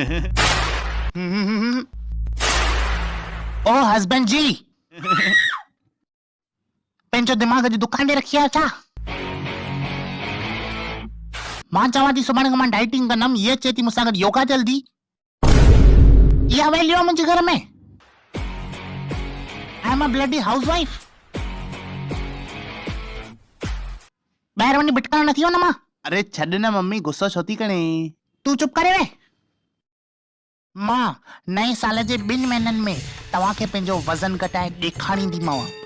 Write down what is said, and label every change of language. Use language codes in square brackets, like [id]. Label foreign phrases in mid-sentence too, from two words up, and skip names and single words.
[sd] ओ हस्बैंड जी पंहिंजो दिमाग़ जी दुकान ते रखी आहे छा? मां चवां थी सुभाणे खां मां डाइटिंग कंदमि, ये चए थी मूंसां गॾु योगा जल्दी। इहा वैल्यू आहे मुंहिंजे घर में? [en] I am a bloody housewife. [sd] ॿाहिरि वञी भिटकण न थी वञा मां? अरे छॾ न मम्मी, गुस्सो छो थी करे? तूं चुप करे वे। मां नए साल जे 2 महीननि में तव्हांखे पंहिंजो वज़न घटाए ॾेखारींदीमांव।